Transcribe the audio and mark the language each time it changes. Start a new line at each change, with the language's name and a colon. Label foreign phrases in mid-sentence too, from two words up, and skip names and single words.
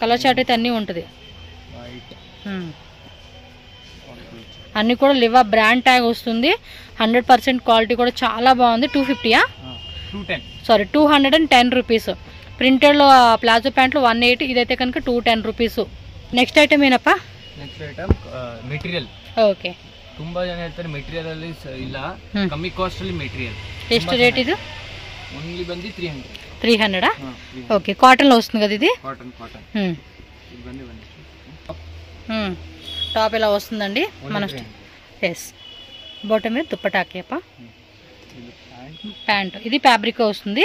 Telugu: కలర్ చార్ట్ అయితే అన్నీ ఉంటుంది. అన్నీ కూడా లివా బ్రాండ్ ట్యాగ్ వస్తుంది. 100% క్వాలిటీ కూడా చాలా బాగుంది. 250 సారీ 210 రూపీస్. ప్రింటెడ్లో ప్లాజో ప్యాంట్లు 180, ఇదైతే కనుక 210 రూపీస్.
English: next item
Telugu: ಏನಪ್ಪ?
English: next item material.
Kannada: ಓಕೆ. ತುಂಬಾ ಜನ ಹೇಳ್ತಾರೆ ಮೆಟೀರಿಯಲ್ ಅಲ್ಲಿ ಇಲ್ಲ, ಕಮ್ಮಿ ಕಾಸ್ಟ್ ಅಲ್ಲಿ ಮೆಟೀರಿಯಲ್. ಎಷ್ಟು ರೇಟ್ ಇದು?
Telugu: ఓన్లీ బంది 300. 300? ఓకే. కాటన్ లో వస్తుంది కదా ఇది? కాటన్. ఇది బంది టాప్ ఇలా వస్తుందండి మన. ఎస్. బాటమ్ మీద దుప్పటాకి అప్ప. ప్యాంట్ ఇది ఫ్యాబ్రిక్ వస్తుంది.